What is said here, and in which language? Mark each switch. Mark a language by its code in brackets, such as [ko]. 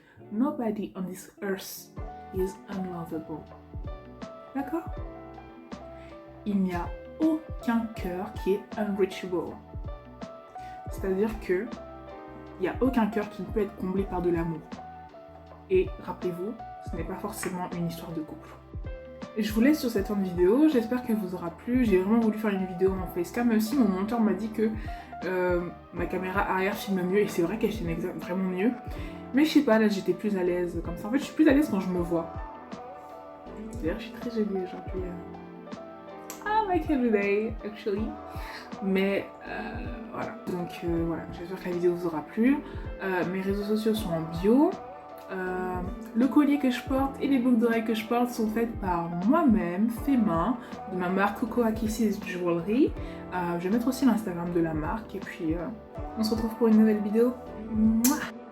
[en] Nobody on this earth is unlovable. [fr] D'accord? Il n'y a aucun cœur qui est unreachable. C'est-à-dire que il n'y a aucun cœur qui ne peut être comblé par de l'amour. Et rappelez-vous, ce n'est pas forcément une histoire de couple. Et je vous laisse sur cette fin de vidéo, j'espère qu'elle vous aura plu. J'ai vraiment voulu faire une vidéo en facecam, même si mon monteur m'a dit que ma caméra arrière filme mieux, et c'est vrai qu'elle filme vraiment mieux. Mais je sais pas, là j'étais plus à l'aise comme ça. En fait, je suis plus à l'aise quand je me vois. D'ailleurs, je suis très jolie aujourd'hui. [en] I like every day, actually. [fr] Mais voilà, donc voilà, j'espère que la vidéo vous aura plu. Mes réseaux sociaux sont en bio. Le collier que je porte et les boucles d'oreilles que je porte sont faites par moi-même, fait main, de ma marque Coco Akissis Jewelry. Je vais mettre aussi l'Instagram de la marque et puis on se retrouve pour une nouvelle vidéo. Mouah.